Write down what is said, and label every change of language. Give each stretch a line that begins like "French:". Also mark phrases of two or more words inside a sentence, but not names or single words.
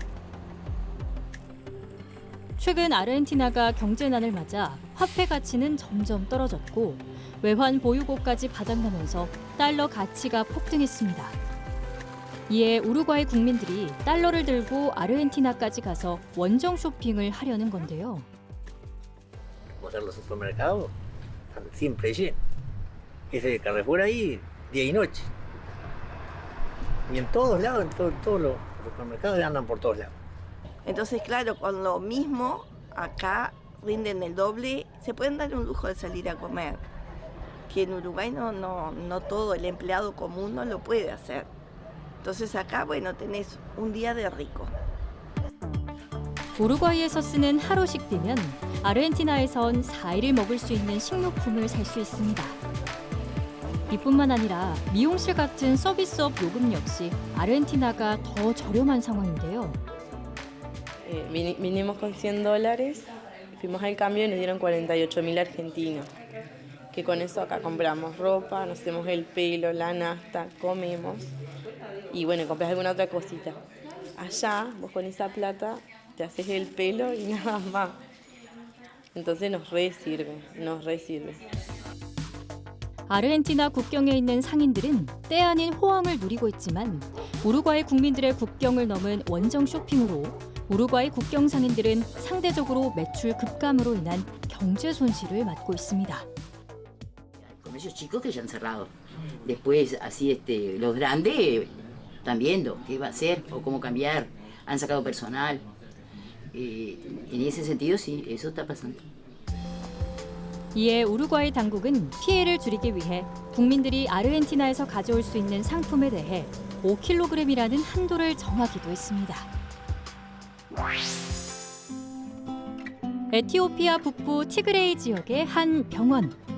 Korean: 최근 아르헨티나가 경제난을 맞아 화폐 가치는 점점 떨어졌고 외환 보유고까지 바닥나면서 달러 가치가 폭등했습니다. 이에 우루과이 국민들이 달러를 들고 아르헨티나까지 가서 원정 쇼핑을 하려는 건데요.
Spanish: Los supermercados están siempre llenos. Ese Carrefour ahí, día y noche. Y en todos lados, todos los supermercados andan por todos lados. Entonces, claro, con lo mismo, acá rinden el doble, se pueden dar un lujo de salir a comer. Que en Uruguay no todo el empleado común no lo puede hacer. Entonces acá, bueno, tenés un día de rico.
Korean: 우루과이에서 쓰는 하루 식비면 아르헨티나에선 4일을 먹을 수 있는 식료품을 살 수 있습니다. 이뿐만 아니라 미용실 같은 서비스업 요금 역시 아르헨티나가 더 저렴한 상황인데요.
Spanish: Vinimos con $100, fuimos al cambio y nos dieron 48.000 argentinos. Que con eso acá compramos ropa, nos hacemos el pelo, la nafta, comemos y bueno, compras alguna otra cosita. Allá, vos con esa plata te haces el pelo y nada más. Entonces nos re sirve.
Korean: 아르헨티나 국경에 있는 상인들은 때 아닌 호황을 누리고 있지만 우루과이 국민들의 국경을 넘은 원정 쇼핑으로 우루과이 국경 상인들은 상대적으로 매출 급감으로 인한 경제 손실을 맞고 있습니다.
Spanish: Comercios chicos que ya han cerrado. Después, así los grandes están viendo qué va a hacer o cómo cambiar. Han sacado personal. En ese sentido, sí, eso está pasando.
Korean: 이에 우루과이 당국은 피해를 줄이기 위해 국민들이 아르헨티나에서 가져올 수 있는 상품에 대해 5kg이라는 한도를 정하기도 했습니다. 에티오피아 북부 티그레이 지역의 한 병원.